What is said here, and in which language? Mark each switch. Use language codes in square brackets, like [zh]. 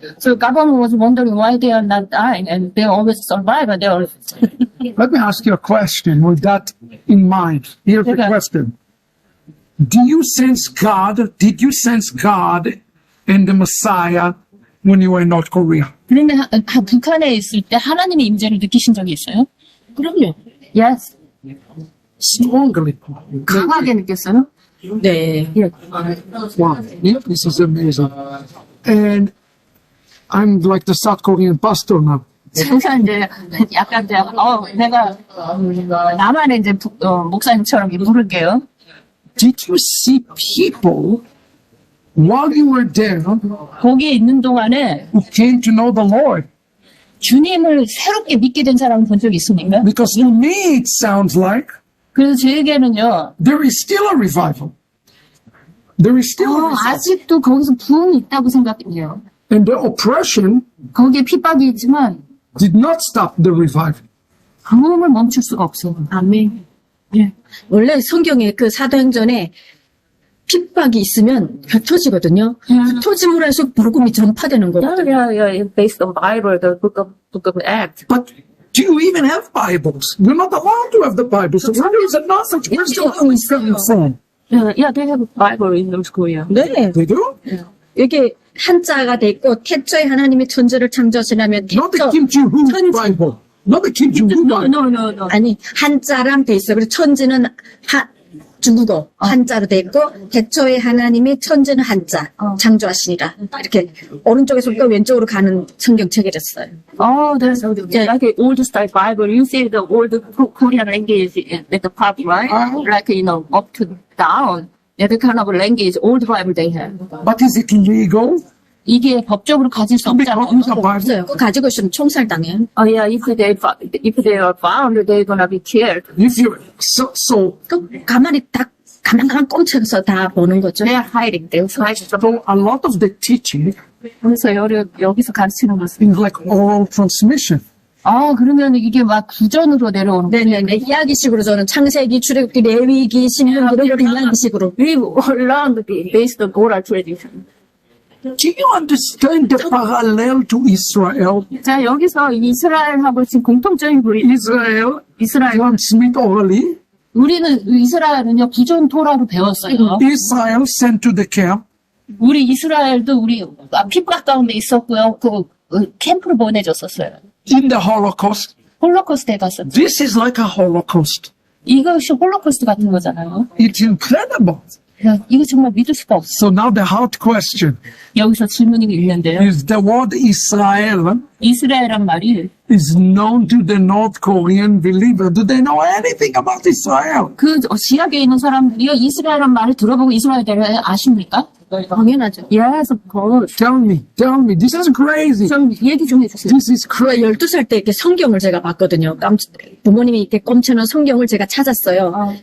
[en] So government was wondering why they are not dying, and they always survive, and they always. Let me ask you a question with that in mind. Here's the Okay. question. Did you sense God and the Messiah when you were in North Korea? [ko] 그런데 북한에 있을 때 하나님의 임재를 느끼신 적이 있어요? 그럼요. [en] Yes. Strongly. [ko] 강하게 느꼈어요? 네. [en] Wow. Yeah, this is amazing. And I'm like the South Korean pastor now. [ko] 그래서 이제 약간 이제 내가 나만의 이제 목사님처럼 부를게요. [en] Did you see people while you were there [ko] 거기에 있는 동안에 [en] who came to know the Lord? [ko] 주님을 새롭게 믿게 된 사람을 본 적이 있습니까? [en] Because to me it sounds like [ko] 그래서 저에게는요, [en] there is still a revival. There is still a revival. [ko] 아직도 거기서 부흥이 있다고 생각해요. [en] And the oppression [ko] 거기에 핍박이 있지만 [en] did not stop the revival. [ko] 부흥을 멈출 수가 없어요. 아멘. 예. 원래 성경에 그 사도행전에 핍박이 있으면 흩어지거든요. 흩어짐으로 해서 복음이 전파되는 거거든요. [en] Yeah. Based on Bible, the book of Acts. But do you even have Bibles? You're not allowed to have the Bible. So where is it not such Where's the Holy Spirit from? Yeah, they have a Bible in North Korea. [ko] 네. [en] They do? [ko] 이게 한자가 돼 있고 태초에 하나님이 천지를 창조하시냐면 [en] Not the [ko] 태초 [en] Kim Jong-un Bible. Not the Kim Jong-un Bible. No. [ko] 아니 한자랑 돼 있어요. 그래서 천지는 중국어 한자로 돼 있고 태초에 하나님이 천지는 한자 창조하시니라 이렇게 오른쪽에서부터 왼쪽으로 가는 성경책이랬어요. [en] Oh, there's like an old style Bible. You see the old Korean language at the top, right? Like, up to down. That kind of language, old Bible they have. But is it legal? [ko] 이게 법적으로 가질 수 [en] Somebody [ko] 없잖아. [en] use a Bible? [ko] 없어요. 그거 가지고 있으면 총살당해요. [en] Oh yeah, if they are found, they're gonna be killed. If you so [ko] 그 가만히 딱 가만 꼼쳐서 다 보는 거죠. [en] They are hiding. They're hiding. so a lot of the teaching [ko] 그래서 여기서 가르치는 것은 [en] is like oral transmission. [ko] 그러면 이게 막 구전으로 내려오는 거예요. 네네네. 이야기식으로 저는 창세기, 출애굽기, 레위기, 신명기 이렇게 이야기식으로. [en] We learned based on oral tradition. Do you understand the parallel to Israel? [ko] 자, 여기서 이스라엘하고 지금 공통점이 [en] Israel [ko] 이스라엘. [en] transmit orally. [ko] 우리는 이스라엘은요 구전 토라로 배웠어요. [en] Israel sent to the camp. [ko] 우리 이스라엘도 우리 핍박 가운데 있었고요. 캠프로 보내줬었어요. [en] In the Holocaust, [ko] 홀로코스트에 갔었죠. [en] this is like a Holocaust. [ko] 이것이 홀로코스트 같은 거잖아요. [en] It's incredible. [ko] 이거 정말 믿을 수가 없어. [en] So now the hard question [ko] 여기서 질문이 있는데요. [en] is the word Israel [ko] 이스라엘란 말이 [en] is known to the North Korean believer. Do they know anything about Israel? [ko] 그 지역에 있는 사람들이 이스라엘란 말을 들어보고 이스라엘에 대해 아십니까? 당연하죠. [en] Yes, of course. Tell me. This is crazy. [ko] 좀 얘기 좀 해주세요. [en] This is crazy. [ko] 12살 때 이렇게 성경을 제가 봤거든요. 부모님이 이렇게 꼼쳐놓은 성경을 제가 찾았어요.